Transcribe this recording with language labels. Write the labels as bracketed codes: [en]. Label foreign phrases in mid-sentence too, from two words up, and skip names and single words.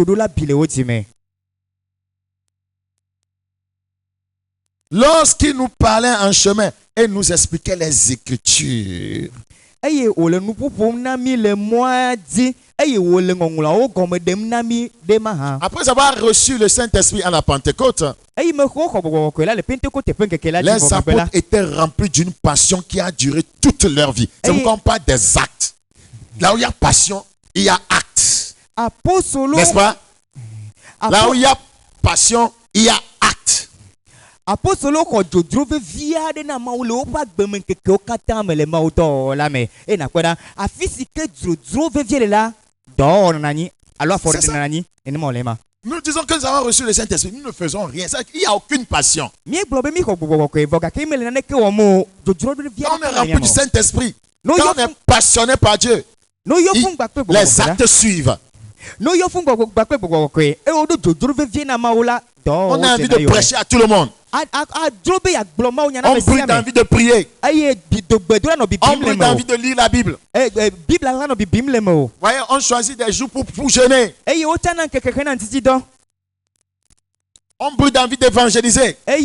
[fr] Lorsqu'il nous parlait en chemin et nous expliquait les Écritures, après avoir reçu le Saint-Esprit à la Pentecôte, les apôtres étaient remplis d'une passion qui a duré toute leur vie. C'est pourquoi on parle des actes. Là où il y a passion, il y a acte. N'est-ce pas? Là où il y a passion, il y a acte. [ee] Apostolo ko dzodzro vevia de na mawu le woƒe agbeme kekewo katã me le mawu dɔ la me e nakpɔɖa afi si ke dzodzro vevie le la dɔ wɔna anyi alo afɔ ɖe na anyi nenema wòle ma. [fr] Nous disons que nous avons reçu le Saint-Esprit, nous ne faisons rien. Il n'y a aucune passion. [ee] Mi gblɔ be mi xɔ gbɔgbɔ kɔkɔe vɔ gake mi le naneke wɔm o dzodzro vevia. [fr] Quand on est rempli du Saint-Esprit, quand on est passionné par Dieu, les actes suivent. [ee] No yo fun gbɔgbɔ kpe gbɔgbɔ kɔkɔe e wo do dzodzro vevie na mawu la dɔ. [fr] On a envie de prêcher à tout le monde. On brûle d'envie de prier. On brûle d'envie de lire la Bible. Voyez, on choisit des jours pour jeûner. On brûle d'envie d'évangéliser.